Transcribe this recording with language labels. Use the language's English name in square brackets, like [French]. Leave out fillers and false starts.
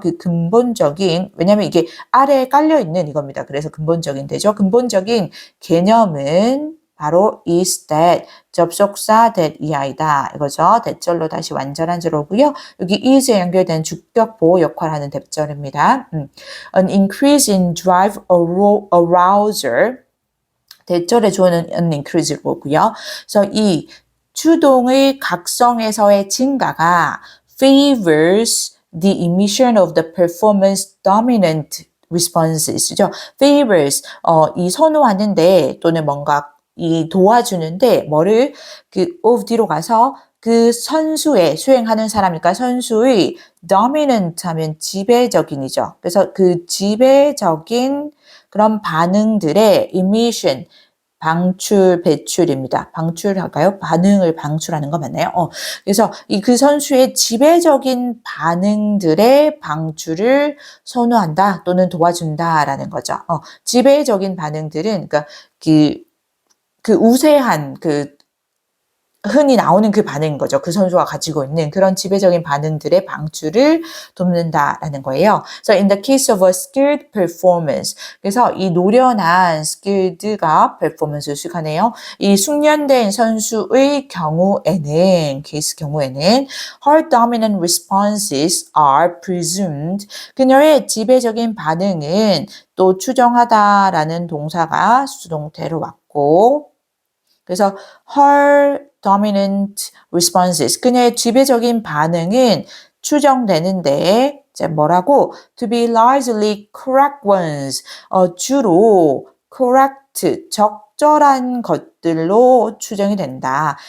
[Korean] 그 근본적인 왜냐하면 이게 아래에 깔려 있는 이겁니다. 그래서 근본적인 되죠. 근본적인 개념은 바로 is that 접속사 that 이하이다 이거죠. 대절로 다시 완전한 절오고요. 여기 is에 연결된 주격 보호 역할하는 대절입니다. [English] An increase in drive arousal [Korean] 대절의 주어는 [English] an increase고요. [Korean] 그래서 이 추동의 각성에서의 증가가 [English] favors the emission of the performance dominant responses죠. [Korean] favors 이 선호하는데 또는 뭔가 이 도와주는데 뭐를 그 of 뒤로 가서 그 선수의 수행하는 사람이니까 선수의 dominant 하면 지배적인이죠. 그래서 그 지배적인 그런 반응들의 emission 방출, 배출입니다. 방출할까요? 반응을 방출하는 거 맞나요? 그래서 그 선수의 지배적인 반응들의 방출을 선호한다 또는 도와준다라는 거죠. 지배적인 반응들은 그러니까 그 우세한 흔히 나오는 그 반응인 거죠. 그 선수가 가지고 있는 그런 지배적인 반응들의 방출을 돕는다라는 거예요. [English] So in the case of a skilled performance, [Korean] 그래서 이 노련한 [English] skilled가 performance를 수식하네요. [Korean] 이 숙련된 선수의 경우에는 케이스 경우에는 [English] her dominant responses are presumed. [Korean] 그녀의 지배적인 반응은 또 추정하다라는 동사가 수동태로 왔고, 그래서 her dominant responses 그녀의 지배적인 반응은 추정되는데 이제 뭐라고 [English] to be largely correct ones [Korean] 주로 correct 적절한 것들로 추정이 된다.